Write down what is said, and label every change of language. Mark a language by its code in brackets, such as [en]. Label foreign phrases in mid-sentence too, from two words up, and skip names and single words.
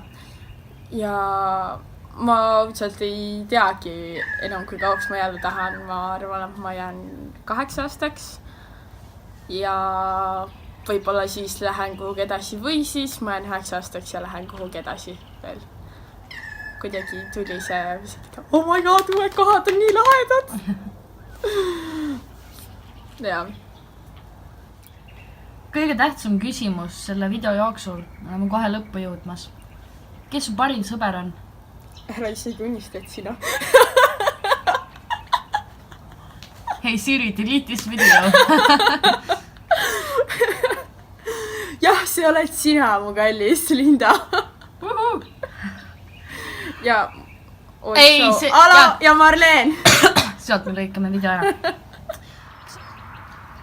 [et] Ja ma üldselt ei teagi enam, kui kauaks ma jääda tahan. Ma arvan, et ma jään 8 aastaks. Ja võib-olla siis lähen kuhugi edasi või siis ma jään 9 aastaks ja lähen kuhugi edasi veel. Kuidagi tuli see, [en] oh my god, [et] uued kohad on nii lahedad. Ja. Kõige tähtsam küsimus selle video jooksul, oleme kohe lõppu jõudmas. Kes su parim sõber on? Ära isegi unista, et sina. [en] Hei Siri, delete this video. [et] Jah, see oled sina, mu kallis Linda. Ja Ala ja Marleen. Sealt me lõikame video ära.